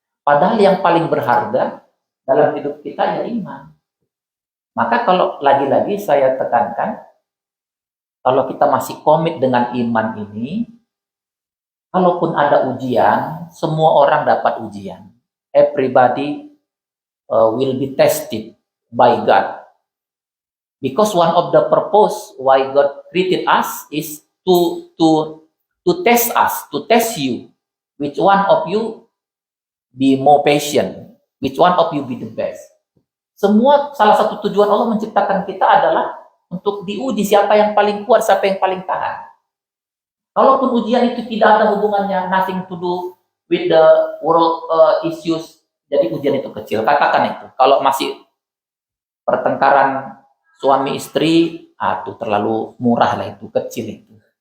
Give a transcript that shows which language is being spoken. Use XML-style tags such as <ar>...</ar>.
<id>Padahal yang paling berharga dalam hidup kita ya iman. Maka kalau lagi-lagi saya tekankan, kalau kita masih komit dengan iman ini, kalaupun ada ujian, semua orang dapat ujian.</id> <en>Everybody will be tested by God. Because one of the purpose why God created us is to test us, to test you. Which one of you be more patient? Which one of you be the best?</en> <id>Salah satu tujuan Allah menciptakan kita adalah untuk diuji siapa yang paling kuat, siapa yang paling tahan. Kalaupun ujian itu tidak ada hubungannya,</id> <en>nothing to do with the world issues,</en> <id>jadi ujian itu kecil. Katakan itu. Kalau masih pertengkaran suami istri, itu terlalu murah lah, itu kecil itu.</id>